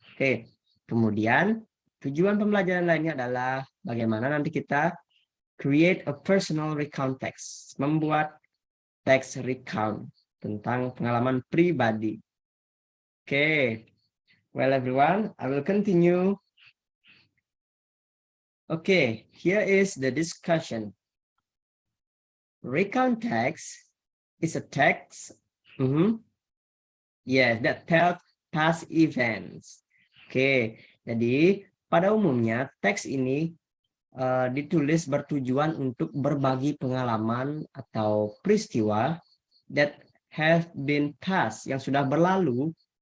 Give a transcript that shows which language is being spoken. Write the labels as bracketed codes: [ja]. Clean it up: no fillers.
[id] Oke, kemudian tujuan pembelajaran lainnya adalah bagaimana nanti kita [en] create a personal recount text, [id] membuat text recount tentang pengalaman pribadi. [en] Okay, well everyone, I will continue. Okay, here is the discussion. Recount text is a text, yes, that tells past events. [id] Okay, jadi pada umumnya teks ini ditulis bertujuan untuk berbagi pengalaman atau peristiwa [en] that have been past, [id] yang sudah berlalu.